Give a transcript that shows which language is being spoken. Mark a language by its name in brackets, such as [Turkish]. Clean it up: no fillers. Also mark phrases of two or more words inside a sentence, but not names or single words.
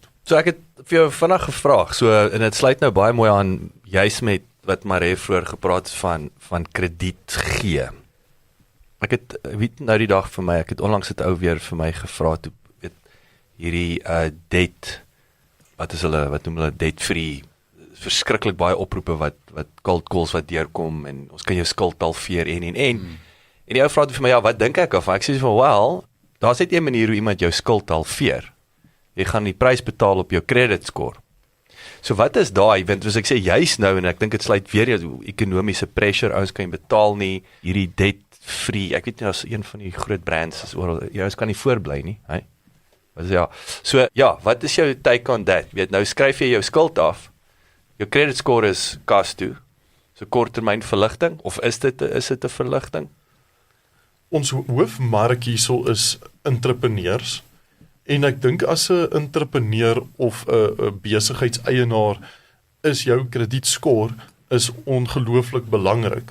[Afrikaans] So ek het vir jou vinnig gevraag, so en dit sluit nou baie mooi aan juis met wat Maree vroeër gepraat het van krediet gee. Ek het weet nou die dag vir my, ek het onlangs het ou weer vir my gevra toe weet hierdie debt wat noem hulle [English] debt free, [Afrikaans] verskriklik baie oproepe wat [English] cold calls [Afrikaans] wat deurkom en ons kan jou skuld halveer en die ou vra toe vir my, ja, wat dink ek af? Ek sê van, wel, daar's net 'n manier hoe iemand jou skuld halveer. Jy gaan die prys betaal op jou [English] credit score. [Afrikaans] So wat is daai, want soos ek sê, juist nou, en ek dink dit sluit weer jou ekonomiese pressure, ouens kan jy betaal nie, hierdie [English] debt free, [Afrikaans] ek weet nie, as een van die groot brands is oral, jy kan nie voorbly nie, hè? Ja. So, ja, wat is jou [English] take on that? [Afrikaans] Weet, nou skryf jy jou skuld af, jou [English] credit score [Afrikaans] is kas toe, so korttermyn verligting, of is dit 'n verligting? Ons hoofmark hierso is entrepreneurs, en ek dink as 'n entrepreneur of 'n besigheidseienaar is jou kredietscore is ongelooflik belangrik.